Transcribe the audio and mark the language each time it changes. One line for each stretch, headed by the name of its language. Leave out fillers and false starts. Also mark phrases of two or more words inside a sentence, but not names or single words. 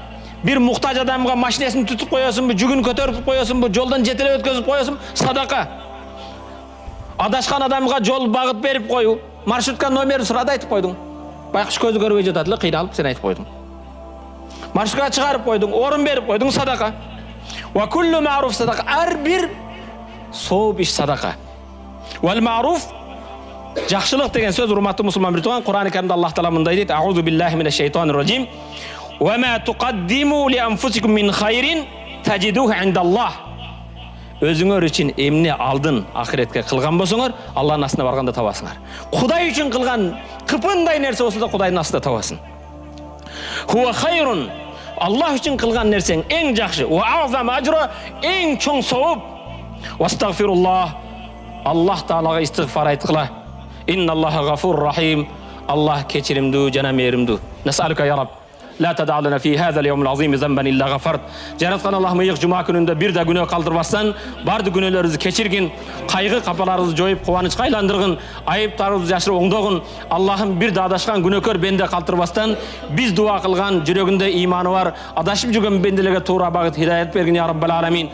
Kyrgyz: Бир муктаж адамга машинесин тутуп коесуңбу, жүгүн көтөрүп коесуңбу, жолдон жетелеп өткөзүп коесуңбу садака. Адашкан адамга жол багыт берип коюу, маршрутка номерин сурады айтып койдуң. Байкуш көзү көрбөй жатат эле, кыйналып сен айтып койдуң. Маршрутка чыгарып койдуң, орун берип койдуң садака.
Arabic: وكل معروف صدقة.
Kyrgyz: Ар бир сооп иш садака.
Arabic: والمعروف
Kyrgyz: жакшылык деген сөз урматтуу мусулман бир тууган, Кур'ан-ы Каримде Аллах Таала мындай дейт:
Arabic: "أعوذ بالله من الشيطان الرجيم. وما تقدموا لأنفسكم من خير تجدوه عند الله."
Kyrgyz: Өзүңөр үчүн эмне алдын ахиретке кылган болсоңор, Аллахтын астына барганда табасыңар. Кудай үчүн кылган кыпындай нерсе болсо да Кудайдын астында табасың.
Arabic: هو خيرا.
Kyrgyz: Аллах үчүн кылган нерсең эң жакшы.
Arabic: وأعظم أجرا,
Kyrgyz: эң чоң сооп.
Arabic: واستغفروا الله.
Kyrgyz: Аллах Таалага истигфар айткыла.
Arabic: إن الله غفور رحيم.
Kyrgyz: Аллах кечиримдүү жана мээримдүү.
Arabic: نسألك يا رب. لا تدع لنا في هذا اليوم العظيم ذنبا إلا غفرت.
Kyrgyz: Жараткан Аллах мыйык жума күнүндө бир да күнөө калтырбастан, барды күнөөлөрүбүздү кечиргин, кайгы капаларыбызды жоюп, кубанычка айландыргын, айыптарыбызды жашырып оңдогун. Аллахым бир да адашкан күнөөкөр бенде калтырбастан, биз дуа кылган, жүрөгүндө иманы бар, адашып жүргөн бенделерге туура багыт хидаят бергин
Arabic: يا رب العالمين.